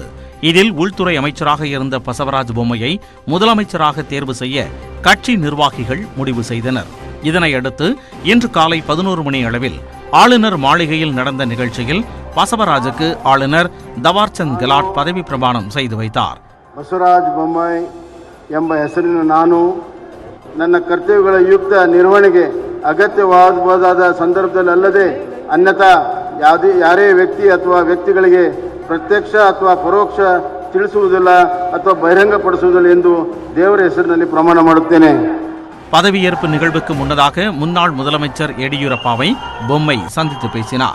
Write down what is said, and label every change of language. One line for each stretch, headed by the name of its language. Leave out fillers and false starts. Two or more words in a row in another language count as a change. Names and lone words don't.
Tamil: இதில் உள்துறை அமைச்சராக இருந்த பசவராஜ் பொம்மையை முதலமைச்சராக தேர்வு செய்ய கட்சி நிர்வாகிகள் முடிவு செய்தனர். இதனையடுத்து இன்று காலை 11 மணி அளவில் ஆளுநர் மாளிகையில் நடந்த நிகழ்ச்சியில் பசவராஜுக்கு ஆளுநர் தவார்சந்த் கெலாட் பதவி பிரமாணம் செய்து வைத்தார்.
Kannada: ಬಸವರಾಜ ಬೊಮ್ಮಾಯಿ ಎಂಬ ಹೆಸರಿನ ನಾನು ನನ್ನ ಕರ್ತವ್ಯಗಳ ಯುಕ್ತ ನಿರ್ವಹಣೆಗೆ ಅಗತ್ಯವಾದ ಸಂದರ್ಭದಲ್ಲದೆ ಅನ್ಯಥಾ ಯಾರೇ ವ್ಯಕ್ತಿ ಅಥವಾ ವ್ಯಕ್ತಿಗಳಿಗೆ ಪ್ರತ್ಯಕ್ಷ ಅಥವಾ ಪರೋಕ್ಷ ತಿಳಿಸುವುದಿಲ್ಲ ಅಥವಾ ಬಹಿರಂಗಪಡಿಸುವುದಿಲ್ಲ ಎಂದು ದೇವರ ಹೆಸರಿನಲ್ಲಿ ಪ್ರಮಾಣ ಮಾಡುತ್ತೇನೆ.
Tamil: பதவியேற்பு நிகழ்வுக்கு முன்னதாக முன்னாள் முதலமைச்சர் எடியூரப்பாவை பொம்மை சந்தித்து பேசினார்.